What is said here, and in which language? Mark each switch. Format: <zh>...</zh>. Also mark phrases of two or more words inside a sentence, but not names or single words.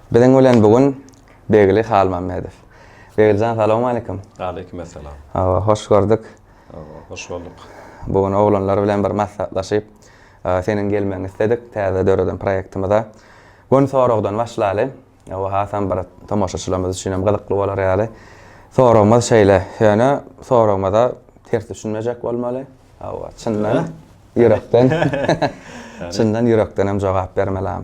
<tk>Bilen bilen bugün Begli Halmamedov. Begiljan</tk> <ar>salamu alaykum.</ar> <tk>Aleykümselam.</tk> <tr>Hoş gördük. Hoş bulduk.</tr> <tk>Bugün oğlanlar bilen bir maslahatlaşyp senin gelmeni istedik. Täze döredin proýektimizde. Bugün soragdan başlaly. Hasan bir tomoşaçylarymyz üçin hem gyzykly bolar ýaly. Soragymyz şeýle, ýöne soragymyzda ters düşünmejek bolmaly. Çyndan ýürekden. Çyndan ýürekden hem jogap bermelem.</tk>